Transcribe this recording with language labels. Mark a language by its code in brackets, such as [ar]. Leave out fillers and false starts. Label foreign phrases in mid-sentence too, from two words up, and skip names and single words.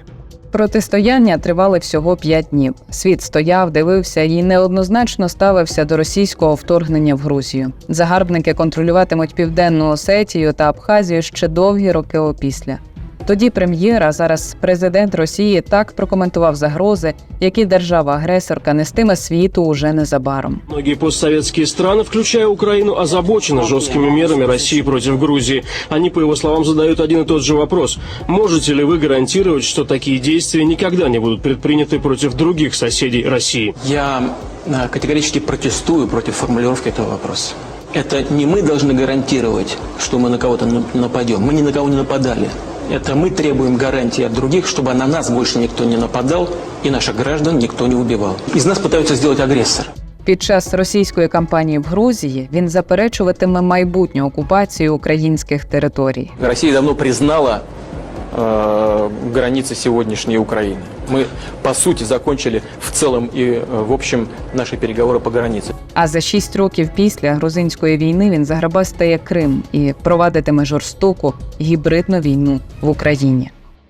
[uk] Протистояння тривали всього 5 днів. Світ стояв, дивився і неоднозначно ставився до російського вторгнення в Грузію. Загарбники контролюватимуть Південну Осетію та Абхазію ще довгі роки опісля. Тоді прем'єр, а зараз президент Росії, так прокоментував загрози, які держава-агресорка нестиме світу уже незабаром. [ru] Многие постсоветские страны, включая Украину, озабочены жесткими мерами России против Грузии. Они, по его словам, задают один и тот же вопрос. Можете ли вы гарантировать, что такие действия никогда не будут предприняты против других соседей России? Я категорически протестую против формулировки этого вопроса. Это не мы должны гарантировать, что мы на кого-то нападем. Мы ни на кого не нападали. Это мы требуем гарантии от других, чтобы на нас больше никто не нападал и наших граждан никто не убивал. Из нас пытаются сделать агрессора. [uk] Під час російської кампанії в Грузії він заперечуватиме майбутню окупацію українських територій. [ru] Россия давно признала границы сегодняшней Украины. Мы, по сути, закончили в целом и в общем наши переговоры по границе. [uk] А за 6 років після грузинської війни він заграбастає Крим і провадитиме жорстоку гібридну війну в Україні.